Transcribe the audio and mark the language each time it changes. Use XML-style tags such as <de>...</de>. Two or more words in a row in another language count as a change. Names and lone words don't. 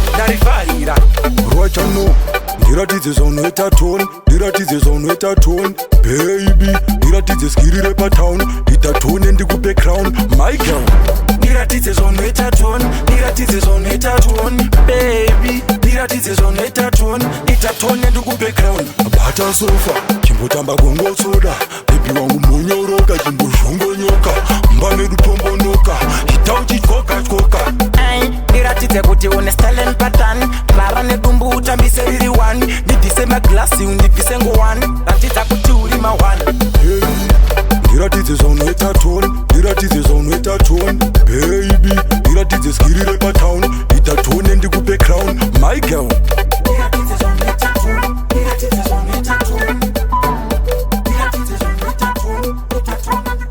<sn>Ndarifarira. Rwachano, ndiratidze zvaunoita tone, ndiratidze zvaunoita tone, baby, ndiratidze skiri repa town, ita tone ndikupe crown,</sn> <en>my girl.</en> <sn>Ndiratidze zvaunoita tone, ndiratidze zvaunoita tone, baby, ndiratidze zvaunoita tone, ita tone ndikupe crown. Bata sofa, chimbotamba gongotsoda, baby wangu monyoroka, chimbozhongonyoka, mumba medu pombonoka, ita uchityoka tyoka. Ay, ndiratidze kuti une</sn> <en>style and pattern,</en> <sn>rara nedumbu utambise riri one, ndibvise maglasi undibvise ngowani, ratidza kuti uri ma one. Hey, ndiratidze zvaunoita tone, ndiratidze zvaunoita tone, baby, ndiratidze skiri repa town, ita tone ndikupe crown,</sn> <en>my girl.</en> <sn>Ndiratidze zvaunoita tone, ndiratidze zvaunoita tone, ndiratidze zvaunoita tone, ita tone.</sn>